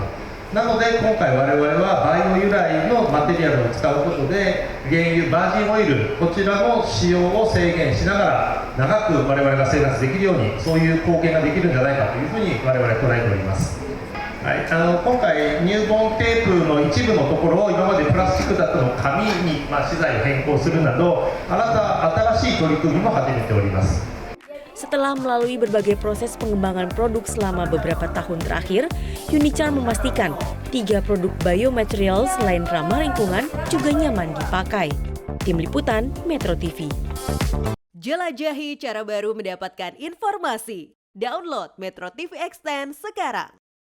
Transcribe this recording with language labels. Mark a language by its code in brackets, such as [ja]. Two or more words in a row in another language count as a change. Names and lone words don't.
[ja] なので今回我々はバイオ由来のマテリアルを使うことで原油バージンオイルこちらの使用を制限しながら長く我々が生活できるようにそういう貢献ができるんじゃないかというふうに我々捉えております。はい、今回ニューボンテープの一部のところを今までプラスチックだったのを紙に資材を変更するなど新しい取り組みも始めております。 [id] Setelah melalui berbagai proses pengembangan produk selama beberapa tahun terakhir, Unicharm memastikan 3 produk biomaterial selain ramah lingkungan juga nyaman dipakai. Tim Liputan Metro TV. Jelajahi cara baru mendapatkan informasi. Download Metro TV Extend sekarang.